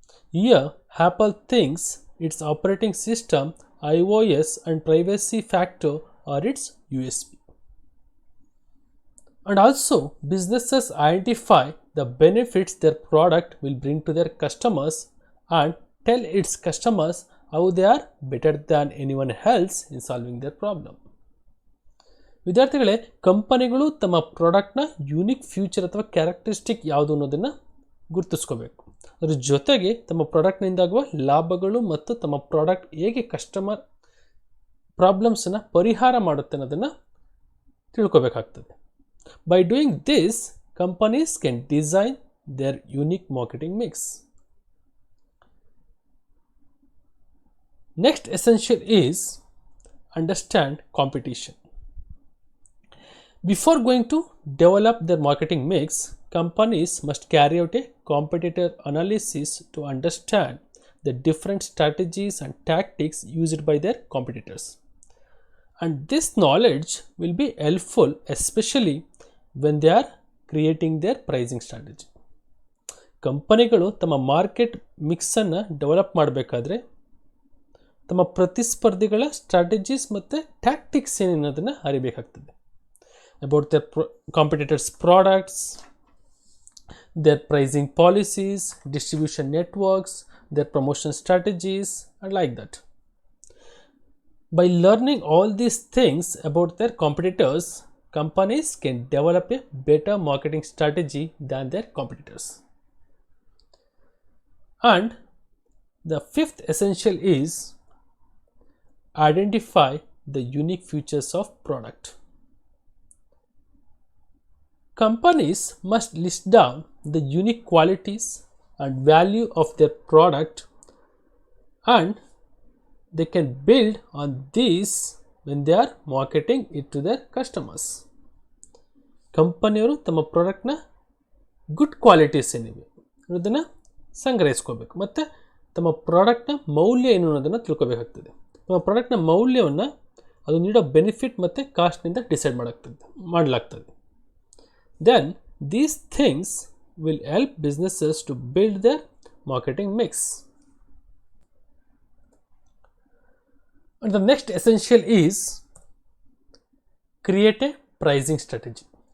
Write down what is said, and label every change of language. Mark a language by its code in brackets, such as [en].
[en] Here, Apple thinks its operating system, iOS and privacy factor are its USP. And also, businesses identify the benefits their product will bring to their customers and tell its customers how they are better than anyone else in solving their problem. [kn] ವಿದ್ಯಾರ್ಥಿಗಳೇ, ಕಂಪನಿಗಳು ತಮ್ಮ ಪ್ರಾಡಕ್ಟ್ನ unique future ಅಥವಾ characteristic ಯಾವುದು ಅನ್ನೋದನ್ನು ಗುರುತಿಸ್ಕೋಬೇಕು. ಅದ್ರ ಜೊತೆಗೆ ತಮ್ಮ ಪ್ರಾಡಕ್ಟ್ನಿಂದಾಗುವ ಲಾಭಗಳು ಮತ್ತು ತಮ್ಮ ಪ್ರಾಡಕ್ಟ್ ಹೇಗೆ ಕಸ್ಟಮರ್ ಪ್ರಾಬ್ಲಮ್ಸನ್ನು ಪರಿಹಾರ ಮಾಡುತ್ತೆ ಅನ್ನೋದನ್ನು ತಿಳ್ಕೋಬೇಕಾಗ್ತದೆ. [en] By doing this, companies can design their unique marketing mix. Next essential is understand competition. Before going to develop their marketing mix, companies must carry out a competitor analysis to understand the different strategies and tactics used by their competitors. And this knowledge will be helpful especially when they are creating their pricing strategy. [kn] ಕಂಪನಿಗಳು ತಮ್ಮ market ಮಿಕ್ಸನ್ನು develop ಮಾಡಬೇಕಾದ್ರೆ ತಮ್ಮ ಪ್ರತಿಸ್ಪರ್ಧಿಗಳ strategies ಮತ್ತು tactics ಏನೇನೋದನ್ನು ಅರಿಬೇಕಾಗ್ತದೆ. [en] About their competitors' products, their pricing policies, distribution networks, their promotion strategies and like that. By learning all these things about their competitors, companies can develop a better marketing strategy than their competitors. And the fifth essential is identify the unique features of product. Companies must list down the unique qualities and value of their product, and they can build on these when they are marketing it to their customers. [kn] ಕಂಪನಿಯವರು ತಮ್ಮ ಪ್ರಾಡಕ್ಟ್ನ good qualities ಏನಿವೆ ಅನ್ನೋದನ್ನು ಸಂಗ್ರಹಿಸ್ಕೋಬೇಕು ಮತ್ತು ತಮ್ಮ ಪ್ರಾಡಕ್ಟ್ನ ಮೌಲ್ಯ ಏನು ಅನ್ನೋದನ್ನು ತಿಳ್ಕೊಬೇಕಾಗ್ತದೆ. ತಮ್ಮ ಪ್ರಾಡಕ್ಟ್ನ ಮೌಲ್ಯವನ್ನು ಅದು ನೀಡೋ ಬೆನಿಫಿಟ್ ಮತ್ತು ಕಾಸ್ಟ್ನಿಂದ ಡಿಸೈಡ್ ಮಾಡಲಾಗ್ತದೆ. [en] Then these things will help businesses to build their marketing mix. And the next essential is create a pricing strategy.